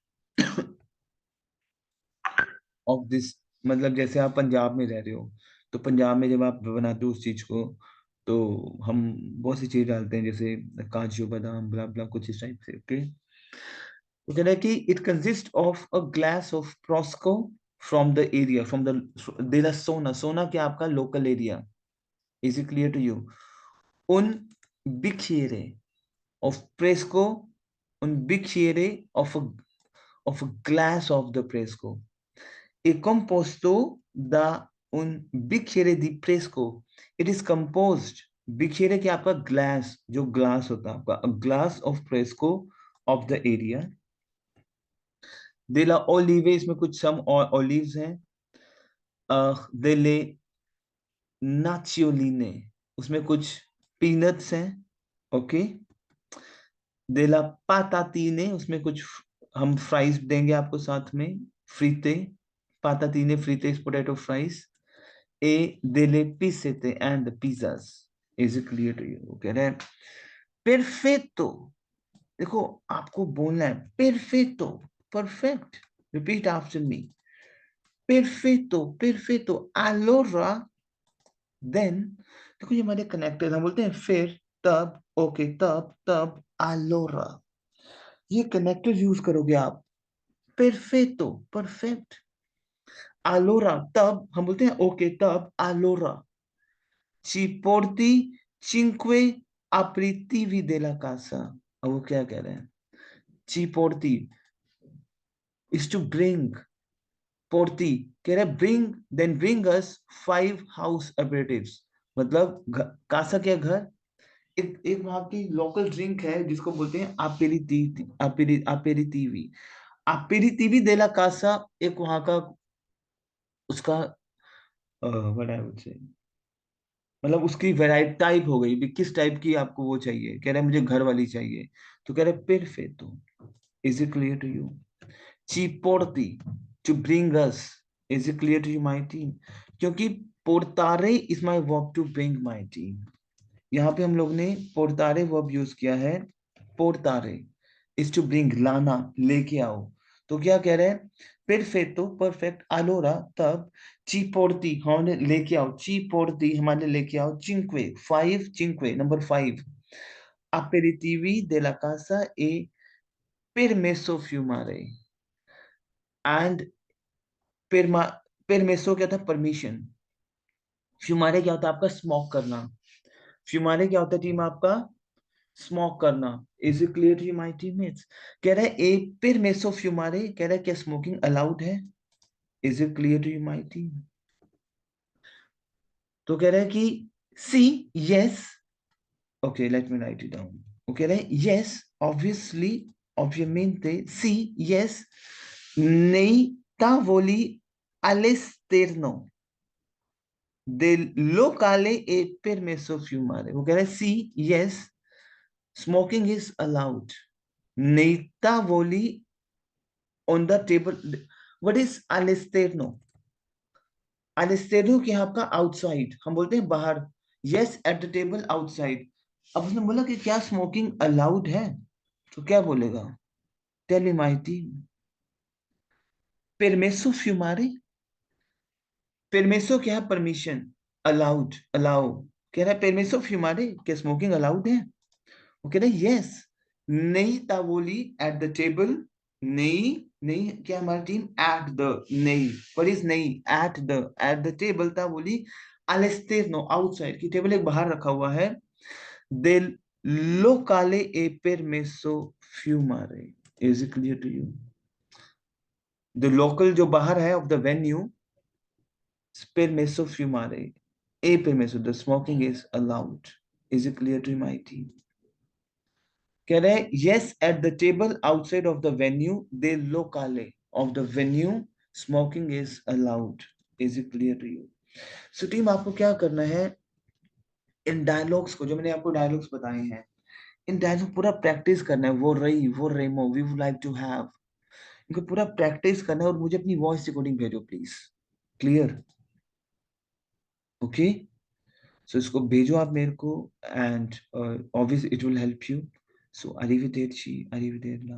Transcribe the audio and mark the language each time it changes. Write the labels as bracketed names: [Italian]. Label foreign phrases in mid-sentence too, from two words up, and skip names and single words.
[English] of this, [Hindi] मतलब जैसे आप पंजाब में रह रहे हो, तो पंजाब में जब आप बनाते हो उस चीज को, तो हम बहुत सी चीज डालते हैं, जैसे काजू बादाम ब्ला ब्ला, कुछ इस टाइप से. [English] okay, [Hindi] तो कह रहा है कि [English] it consist of a glass of prosco from the area, from the [Italian] de la zona. [English] Zona [Hindi] क्या आपका [English] local area. Is it clear to you? [Italian] Un bicchiere of fresco, un bicchiere [English] of a glass of the [Italian] fresco. È composto da un bicchiere di fresco. [English] It is composed. [Hindi] Bicchiere क्या आपका [English] glass, [Hindi] जो glass होता है आपका, [English] a glass of fresco of the area. [Italian] Della olive, [Hindi] इसमें कुछ [English] some olives [Hindi] हैं. [Italian] Delle nocciole, [Hindi] उसमें कुछ पीनट्स हैं. ओके. [Italian] Della patatine, [Hindi] उसमें कुछ हम फ्राइज देंगे आपको साथ में. फ्रीते, [Italian] patatine frites, [English] potato fries. [Italian] E delle pizzette [English] and pizzas. Is it clear to you? Okay, right? [Italian] Perfetto. [Hindi] देखो आपको बोलना है perfetto, [English] perfect. Repeat after me. [Italian] Perfetto, perfetto. Allora, [English] then, [Hindi] देखो ये हमारे कनेक्टेड, हम बोलते हैं फिर, तब, ओके, तब, allora. ये कनेक्टेड यूज करोगे आप. [Italian] Perfetto, perfect. Allora, [Hindi] तब, हम बोलते हैं ओके, तब, [Italian] allora. Ci porti 5 aperitivi della casa. [Hindi] अब वो क्या कह रहे हैं? [Italian] Ci porti [English] is to bring. Porti [Hindi] कह रहे [English] bring, then bring us 5 house aperitives. [Hindi] मतलब कासा क्या घर. एक वहां की लोकल ड्रिंक है जिसको बोलते हैं अपेरिटीवी. [Italian] aperitivi della casa [Hindi] एक वहां का उसका [English] what I would say, [Hindi] मतलब उसकी [English] variety type [Hindi] हो गई भी, किस टाइप की आपको वो चाहिए. कह रहा है मुझे घर वाली चाहिए. तो कह रहे पेरफेक्टो. [English] is it clear to you? [Italian] ci porti [English] to bring us. is it clear to you my team? क्योंकि पोर्टारे is my verb to bring my team. [Hindi] यहाँ पे हम लोग ने पोर्टारे [English] verb use [Hindi] किया है. [English] पोर्टारे is to bring, [Hindi] लाना, लेके आओ. तो क्या कह रहे हैं? परफेक्टो, परफेक्ट. अलोरा, तब. [Italian] ci porti, [Hindi] हमारे लेके आओ. [Italian] ci porti, [Hindi] हमारे लेके आओ. चिंक्वे, 5. चिंक्वे नंबर 5. [Italian] aperitivi della casa e permesso fumare. [Hindi] एंड permesso क्या था? परमिशन. फ्यूमारे क्या होता है आपका? स्मोक करना. फ्यूमारे क्या होता है टीम आपका? स्मोक करना. [English] is it clear to you my teammates? [Hindi] कह रहा है [Italian] e permesso fumare, [Hindi] कह रहा है क्या [English] smoking allowed [Hindi] है? [English] is it clear to you my team? [Hindi] तो कह रहा है कि सी, यस. [English] okay, let me write it down. [Hindi] वो कह रहा है [English] yes, obviously, [Italian] ovviamente, sì, yes, nei tavoli all'esterno del locale è permesso fumare. [Hindi] वो कह रहा है सी, यस, [English] smoking is allowed. [Italian] Nei tavoli [English] on the table. What is all'esterno? All'esterno [Hindi] क्या है आपका? आउटसाइड, हम बोलते हैं बाहर. [English] yes, at the table, outside. [Hindi] अब उसने बोला कि क्या [English] smoking allowed [Hindi] है? तो क्या बोलेगा? [English] tell me my team. [Italian] permesso fumare. [Hindi] परमेसो क्या है? परमिशन. [English] allowed, allow. [Hindi] कह रहा है [Italian] permesso fumare, [Hindi] क्या [English] smoking allowed [Hindi] है? वो कह रहा है यस. [Italian] nei tavoli, [English] at the table. [Hindi] नहीं, नहीं क्या हमारी टीम? [English] at the. [Hindi] नहीं, पर इज नहीं, [English] at the table [Italian] tavoli all'esterno, [Hindi] आउटसाइड की टेबल एक बाहर रखा हुआ है. [Italian] del locale e permesso fumare. [English] Is it clear to you? The local [Hindi] जो बाहर है [English] of the venue, [Italian] permesso fumare. E permesso, [English] the smoking is allowed. Is it clear to my team? [Hindi] कह रहे हैं [English] yes, at the table outside of the venue, the locale of the venue, smoking is allowed. Is it clear to you? So team, [Hindi] आपको क्या करना है? इन डायलॉग्स को, जो मैंने आपको डायलॉग्स बताए हैं, इन डायलॉग पूरा प्रैक्टिस करना है. [Italian] vorrei, vorremo, [English] we would like to have. [Hindi] इनको पूरा प्रैक्टिस करना है और मुझे अपनी [English] voice recording [Hindi] भेजो प्लीज. [English] clear? okay. [Hindi] सो इसको भेजो आप मेरे को, [English] and obviously it will help you. [Italian] सो arrivederci, arrivederla.